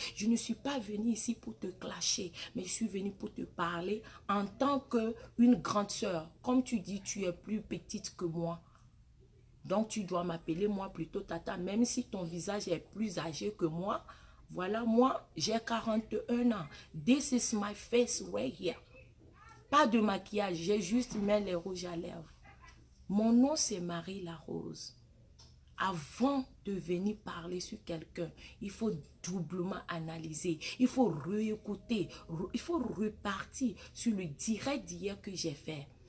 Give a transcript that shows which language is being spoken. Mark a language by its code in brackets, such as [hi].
[fr] Je ne suis pas venue ici pour te clasher, mais je suis venue pour te parler en tant qu'une grande sœur. Comme tu dis, tu es plus petite que moi. Donc, tu dois m'appeler moi plutôt tata, même si ton visage est plus âgé que moi. Voilà, moi, j'ai 41 ans. [en] This is my face right here. [fr] Pas de maquillage, j'ai juste mis les rouges à lèvres. Mon nom, c'est Marie Larose. Avant de venir parler sur quelqu'un, il faut doublement analyser. Il faut réécouter. Il faut repartir sur le direct d'hier que j'ai fait.